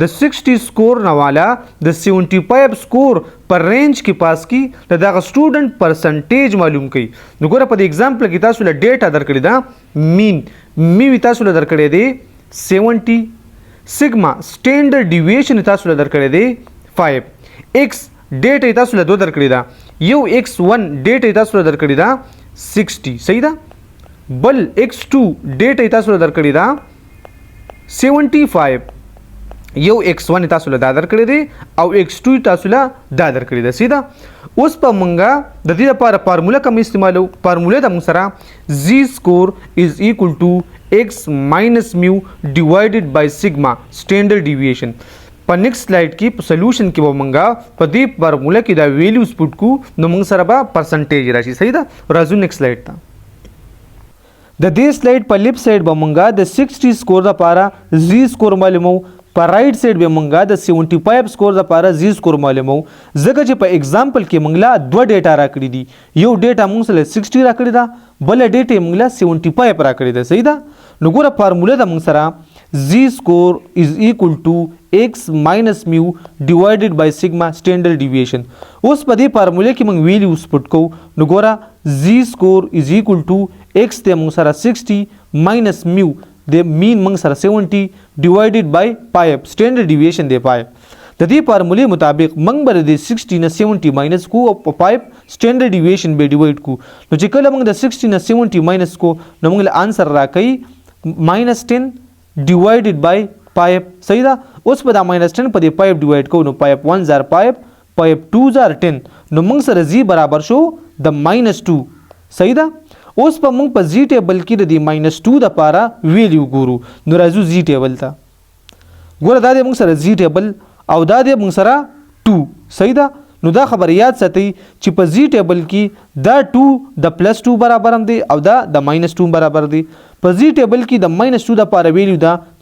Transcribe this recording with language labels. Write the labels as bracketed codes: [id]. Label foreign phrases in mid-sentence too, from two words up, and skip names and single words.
[ps] د 60 سکور نه والا د 75 سکور پر رینج کې پاس کی د دغه سټوډنټ پرسنټیج معلوم کړي نو ګوره په دې اگزامپل کې تاسو له ډیټا درکړی دا مین می تاسو له درکړی دی 70 سیګما [en] standard deviation [ps] تاسو له درکړی دی 5 x ډیټا تاسو له دو درکړی دا یو x1 ډیټا تاسو له درکړی دا 60 صحیح ده بل x2 ډیټا تاسو له درکړی دا 75 یو x1 تاسو له دا درکړی دی او x2 تاسو له دا درکړی دی سیده اوس په مونږه د دې لپاره فارموله کوم استعمالو فارموله د موږ سره [en] z score is equal to x minus mu divided by sigma standard deviation [ps] په [en] next slide [ps] کې په سولوشن کې به مونږه په دې فارموله کې دا [en] values put [ps] کو نو موږ سره به پرسنټیج راشي صحیح ده راځو [en] next slide [ps] ته د دې سلایډ په [en] left side [ps] به مونږه د 60 سکور لپاره z سکور معلومو په [en] right side [ps] به مونږه د 75 سکور لپاره z سکور معلومو ځکه چې په اگزامپل کې مونږ دوه ډیټا راکړي دي یو ډیټا مونږ سره 60 راکړي دا بل ډیټا مونږ 75 راکړي دا صحیح ده نو ګوره فارموله د مونږ سره [en] z score is equal to x minus mu divided by sigma standard deviation [ps] اوس په دې فارموله کې مونږ [en] values put [ps] کوو نو ګوره [en] z score is equal to x [ps] ته مونږ سره 60 [en] minus mu [ps] د مین مونږ سره 70 [en] divided by 5 standard deviation [ps] دی 5 د دې فارمولې مطابق مونږ به د 60 نه 70 ماینس کو او 5 [en] standard deviation [ps] به ډیوایډ کو نو چې کله مونږ د 60 نه 70 ماینس کو نو مونږ له آنسر راکړي -10 divided by 5 صحیح ده اوس په دا -10 په دې 5 ډیوایډ کو نو 5 1 زار 5 5 2 زار 10 نو مونږ سره z برابر شو د -2 صحیح ده اوس په مونږ په z ټیبل کې د دې -2 د پاره ویلیو ګورو نو راځو z ټیبل ته ګوره دا د مونږ سره z ټیبل او دا د مونږ سره 2 صحیح ده نو دا خبر یاد ساتئ چې په z ټیبل کې دا 2 د +2 برابر هم دی او دا د -2 برابر دی په z ټیبل کې د -2 د پاره ویلیو دا